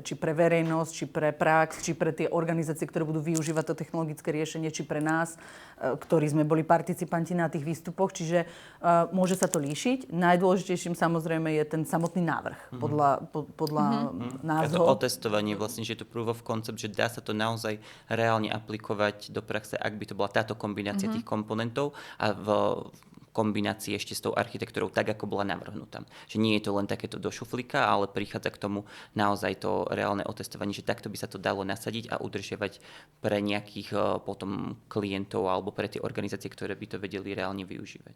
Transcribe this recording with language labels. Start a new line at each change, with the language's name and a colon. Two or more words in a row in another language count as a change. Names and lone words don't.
Slovak: Či pre verejnosť, či pre prax, či pre tie organizácie, ktoré budú využívať to technologické riešenie, či pre nás, ktorí sme boli participanti na tých výstupoch. Čiže môže sa to líšiť. Najdôležitejším samozrejme je ten samotný návrh. Podľa nás to otestovanie, vlastne, že je to
English: proof of concept,
Slovak: že dá sa to naozaj reálne aplikovať do praxe, ak by to bola táto kombinácia tých komponentov a v kombinácii ešte s tou architektúrou tak, ako bola navrhnutá. Že nie je to len takéto do šuflíka, ale prichádza k tomu naozaj to reálne otestovanie, že takto by sa to dalo nasadiť a udržiavať pre nejakých potom klientov alebo pre tie organizácie, ktoré by to vedeli reálne využívať.